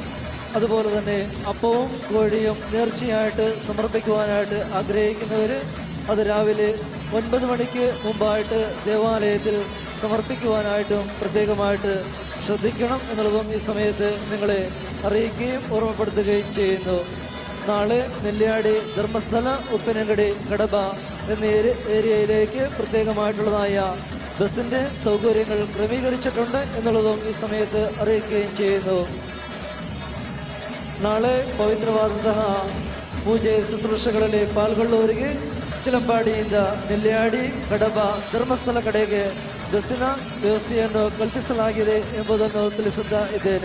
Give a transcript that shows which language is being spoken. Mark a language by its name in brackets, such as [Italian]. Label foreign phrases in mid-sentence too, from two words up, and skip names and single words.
[Malayalam] അതുപോലെ തന്നെ അപ്പവും കോഴിയും നേർച്ചയായിട്ട് സമർപ്പിക്കുവാനായിട്ട് ആഗ്രഹിക്കുന്നവർ അത് രാവിലെ 9 മണിക്ക് മുമ്പായിട്ട് ദേവാലയത്തിൽ സമർപ്പിക്കുവാനായിട്ടും പ്രത്യേകമായിട്ട് ശ്രദ്ധിക്കണം എന്നുള്ളതും ഈ സമയത്ത് നിങ്ങളെ അറിയിക്കുകയും ഓർമ്മപ്പെടുത്തുകയും ചെയ്യുന്നു. നാളെ നെല്ലിയാടി, ധർമ്മസ്ഥല, ഉപ്പനങ്കടി, കടബ എന്നീ ഏരിയയിലേക്ക് പ്രത്യേകമായിട്ടുള്ളതായ ബസിൻ്റെ സൗകര്യങ്ങൾ ക്രമീകരിച്ചിട്ടുണ്ട് എന്നുള്ളതും ഈ സമയത്ത് അറിയിക്കുകയും ചെയ്യുന്നു. [Kannada] ನಾಳೆ ಪವಿತ್ರವಾದಂತಹ ಪೂಜೆ ಶುಶ್ರೂಷೆಗಳಲ್ಲಿ ಪಾಲ್ಗೊಳ್ಳುವವರಿಗೆ ಚಿಲಂಪಾಡಿಯಿಂದ ನೆಲ್ಯಾಡಿ, ಕಡಬ, ಧರ್ಮಸ್ಥಳ ಕಡೆಗೆ ಬಸ್ಸಿನ ವ್ಯವಸ್ಥೆಯನ್ನು ಕಲ್ಪಿಸಲಾಗಿದೆ ಎಂಬುದನ್ನು ತಿಳಿಸುತ್ತಾ ಇದ್ದೇನೆ.